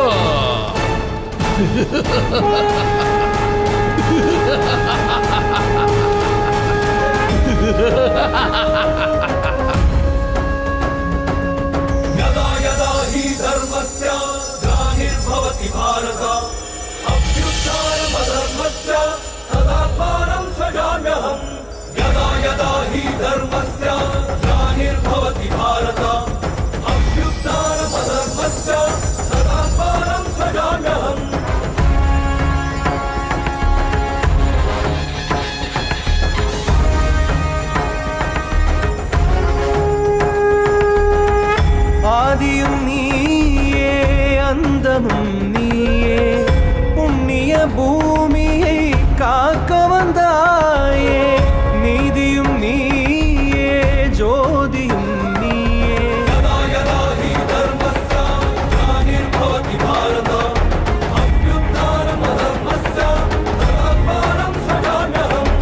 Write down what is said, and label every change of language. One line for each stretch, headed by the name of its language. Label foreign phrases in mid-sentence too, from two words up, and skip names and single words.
Sanskrit: यदा यदा हि धर्मस्य ग्लानिर्भवति भारत अभ्युत्थानमधर्मस्य तदात्मानं सृजाम्यहम्. यदा यदा हि धर्मस्य ग्लानिर्भवति भारत अभ्युत्थानमधर्मस्य तदात्मानं सृजाम्यहम्.
Tamil: ஆதியும் நீயே அந்தமும் நீயே புண்ணிய பூமியை காக்க வந்தாயே. நீதியும் நீயே ஜோதியும் நீயே.
Sanskrit: यदा यदा हि धर्मस्य ग्लानिर्भवति भारत अभ्युत्थानमधर्मस्य तदात्मानं सृजाम्यहम्.